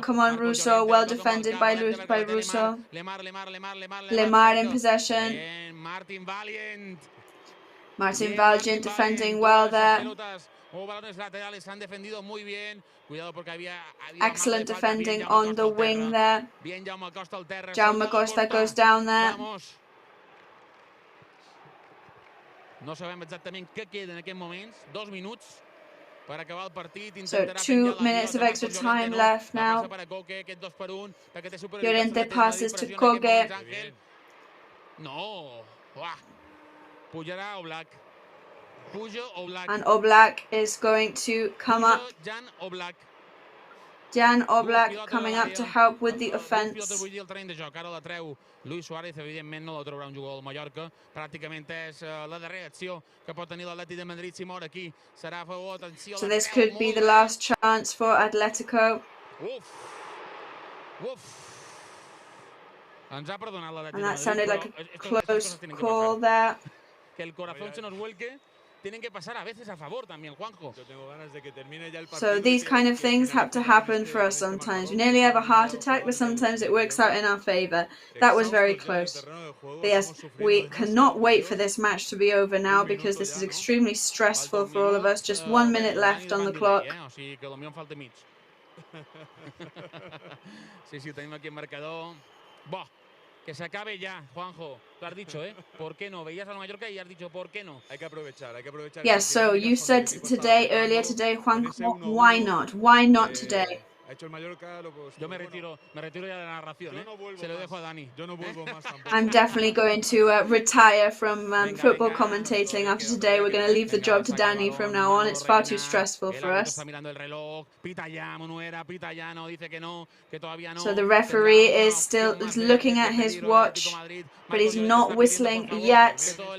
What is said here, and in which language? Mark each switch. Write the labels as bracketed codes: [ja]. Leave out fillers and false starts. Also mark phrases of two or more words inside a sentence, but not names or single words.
[en] Come on, Russo. Well defended by Russo. Lemar in possession. Martin Valiant defending well there. Excellent defending on the wing there. Jaume Costa goes down there. [ca] No sabem exactament què queda en aquests moments. 2 minuts per acabar el partit. [en] So 2 minutes of extra time left now. Llorente passes to Koke. [ca] No. Pujarà Oblak. [en] And Oblak is going to come up. Jan Oblak coming up to help with the offense. [ca] Luis Suárez, evidentment, no la trobarà un jugador del Mallorca. Pràcticament és la darrera acció que pot tenir l'Atlètic de Madrid si mor aquí. Serà a favor, atenció. [en] So this could be the last chance for Atletico. [ca] Ens ha perdonat l'Atlètic [en] And [ca] de [en] that [ca] Madrid. [en] sounded like a close call there. [es] Que el corazón se nos vuelque. Tienen que pasar a veces a favor también, Juanjo. [en] So these kind of things have to happen for us sometimes. We nearly have a heart attack, but sometimes it works out in our favor. That was very close. But yes, we cannot wait for this match to be over now because this is extremely stressful for all of us. Just 1 minute left on the clock. [ca] Sí, tenim aquí el marcador. [es] Que se acabe ya, Juanjo. Tú has dicho, ¿eh? ¿Por qué no? Veías al Mallorca y has dicho, ¿por qué no? Hay que aprovechar. [en] Yes, so you said earlier today, Juanjo, why not? Why not today? [es] Yo me retiro ya de la narración, ¿eh? Se lo dejo a Dani. [en] I'm definitely going to retire from football commentating after today. We're going to leave the job to Danny from now on. It's far too stressful for us. So the referee is still looking at his watch, but he's not whistling yet.